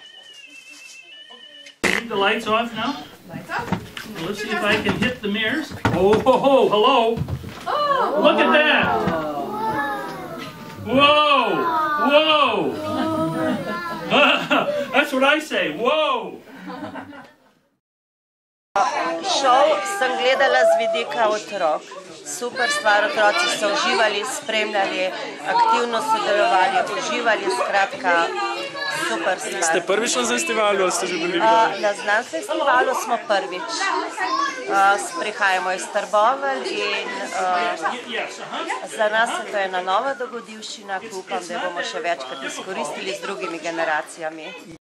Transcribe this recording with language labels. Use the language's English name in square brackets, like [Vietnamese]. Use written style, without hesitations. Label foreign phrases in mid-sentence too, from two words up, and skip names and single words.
[English] Keep the lights off now. Lights off. Well, let's see if I can hit the mirrors. Oh, ho, ho, hello. Oh. Look at that. Whoa. Whoa. That's what I say. Whoa. [Slovenian] Šov sem gledala z vidika otrok. Super stvar, otroci so uživali, spremljali, aktivno sodelovali, uživali, skratka, super stvar. Ste prvič na Znanstivalu ali ste že bili? Na Znanstivalu smo prvič. Prihajamo iz Trbovelj in za nas je to ena nova dogodivščina, ki upam, da jo bomo še večkrat izkoristili z drugimi generacijami.